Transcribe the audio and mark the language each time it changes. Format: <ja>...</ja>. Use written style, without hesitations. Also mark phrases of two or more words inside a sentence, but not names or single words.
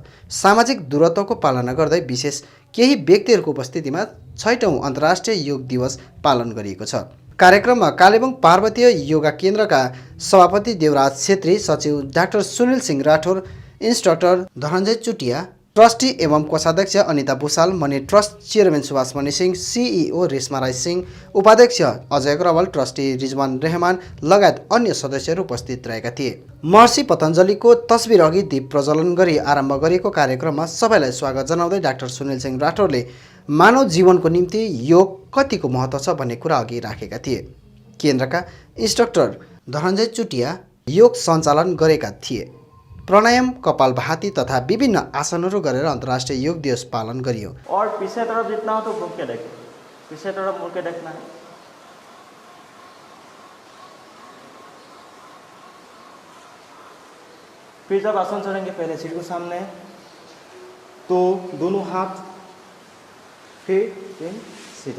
<ne>सामाजिक दूरत्वको पालना गर्दै विशेष केही व्यक्तिहरूको उपस्थितिमा 6औं अन्तर्राष्ट्रिय योग दिवस पालन गरिएको छ। कार्यक्रममा कालेबुङ पार्वतीय योगा केन्द्रका सभापति देवराज छेत्री, सचिव डाक्टर सुनिल सिंह राठौर, इन्स्ट्रक्टर धनञ्जय चुटिया, ट्रस्टी एवं कोषाध्यक्ष अनिता भूषाल, मनी ट्रस्ट चेयरम्यान सुभाष मणि सिंह, सिइओ रेशमा राई सिंह, उपाध्यक्ष अजय अग्रवाल, ट्रस्टी रिजवान रहमान लगायत अन्य सदस्यहरू उपस्थित रहेका थिए। महर्षि पतञ्जलिको तस्बिर अघि दीप प्रज्वलन गरी आरम्भ गरिएको कार्यक्रममा सबैलाई स्वागत जनाउँदै डाक्टर सुनिल सिंह राठौरले मानव जीवनको निम्ति योग कतिको महत्त्व छ भन्ने कुरा अघि राखेका थिए। केन्द्रका इन्स्ट्रक्टर धनञ्जय चुटिया योग सञ्चालन गरेका थिए। प्राणायाम, कपालभाति तथा विभिन्न आसनहरू गरेर अन्तर्राष्ट्रिय योग दिवस पालन गरियो।</ne> <hi>और पीछे तरफ जितना हो तो घूम के देखो, पीछे तरफ मुड़ के देखना है। फिर जब आसन चढ़ेंगे पहले सिर को सामने, तो दोनों हाथ फिर सीधा।</hi>